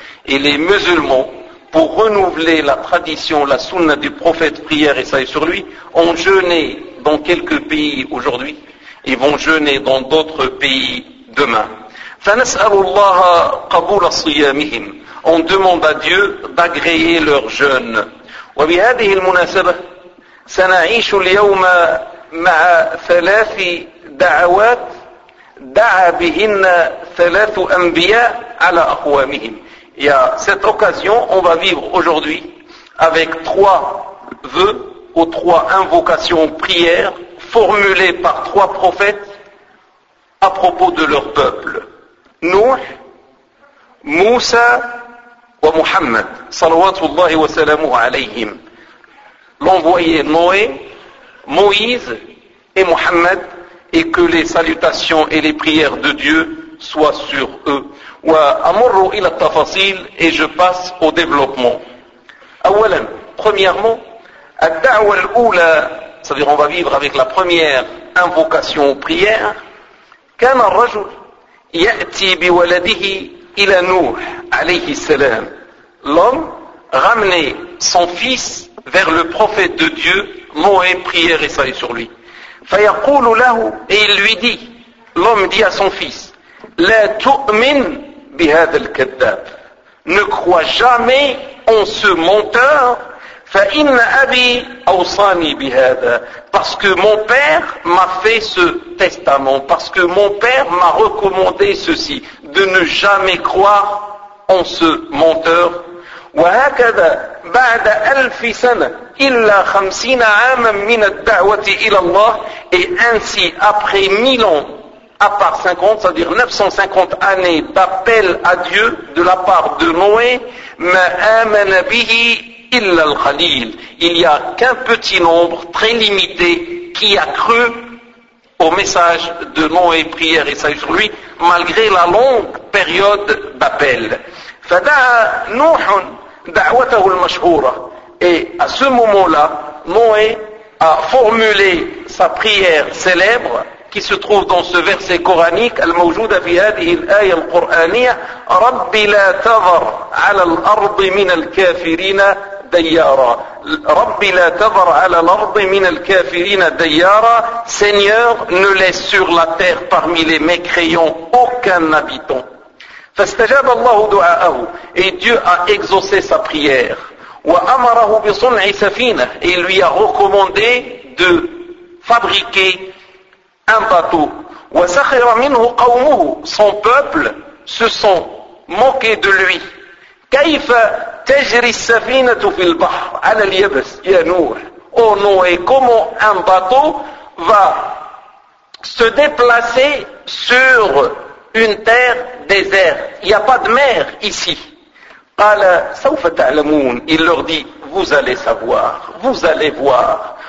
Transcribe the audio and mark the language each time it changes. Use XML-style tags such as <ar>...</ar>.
<fr>Et les musulmans, pour renouveler la tradition, la sunna du prophète, prière et saïe sur lui, ont jeûné dans quelques pays aujourd'hui et vont jeûner dans d'autres pays demain.</fr> <ar>فنسأل الله قبول صيامهم.</ar> <fr>On demande à Dieu d'agréer leur jeûne.</fr> <ar>وبهذه المناسبة سنعيش اليوم مع ثلاث دعوات دعا بهن ثلاث أنبياء على أقوامهم.</ar> <fr>Et à cette occasion, on va vivre aujourd'hui avec trois vœux ou trois invocations, prières formulées par trois prophètes à propos de leur peuple.</fr> <ar>نوح موسى ومحمد صلوات الله وسلامه عليهم</ar> <fr>l'envoyé Noé, Moïse et Mohammed, et que les salutations et les prières de Dieu soient sur eux.</fr> <ar>وأمر إلى التفاصيل,</ar> <fr>et je passe au développement.</fr> <ar>أولا,</ar> <fr>premièrement,</fr> <ar>الدعوة الأولى,</ar> <fr>c'est-à-dire on va vivre avec la première invocation ou prière.</fr> <ar>كان الرجل يأتي بولده إلى نوح عليه السلام.</ar> <fr>L'homme ramenait son fils vers le prophète de Dieu, Noé, prière et salut sur lui.</fr> <ar>فيقول له,</ar> <fr>et il lui dit, l'homme dit à son fils,</fr> <ar>لا تؤمن بهذا الكذاب.</ar> <fr>Ne crois jamais en ce menteur.</fr> <ar>فإن أبي أوصاني بهذا.</ar> <fr>Parce que mon père m'a fait ce testament, parce que mon père m'a recommandé ceci, de ne jamais croire en ce menteur.</fr> <ar>وهكذا بعد ألف سنة إلا خمسين عاما من الدعوة إلى الله.</ar> <fr>Et ainsi, après mille ans, à part 50, c'est-à-dire 950 années d'appel à Dieu de la part de Noé,</fr> <ar>ما آمن به إلا القليل.</ar> <fr>Il n'y a qu'un petit nombre très limité qui a cru au message de Noé, prière et salut sur lui, malgré la longue période d'appel.</fr> <ar>فدعا نوح دعوته المشهورة.</ar> <fr>Et à ce moment-là, Noé a formulé sa prière célèbre qui se trouve dans ce verset coranique,</fr> <ar>الموجودة في هذه الآية القرآنية, رب لا تذر على الأرض من الكافرين ديارا. رب لا تذر على الأرض من الكافرين ديارا.</ar> <fr>Seigneur, ne laisse sur la terre parmi les mécréants aucun habitant.</fr> <ar>فاستجاب الله دعاءه.</ar> <fr>Et Dieu a exaucé sa prière.</fr> <ar>وأمره بصنع سفينة.</ar> <fr>Et il lui a recommandé de fabriquer un bateau.</fr> <ar>وسخر منه قومه.</ar> <fr>Son peuple se sont moqués de lui.</fr> <ar>كيف تجري السفينة في البحر على اليابس يا نوح.</ar> <fr>Oh Noé, comment un bateau va se déplacer sur une terre déserte? Il n'y a pas de mer ici.</fr> <ar>قال سوف تعلمون.</ar> <fr>Il leur dit, vous allez savoir, vous allez voir.</fr>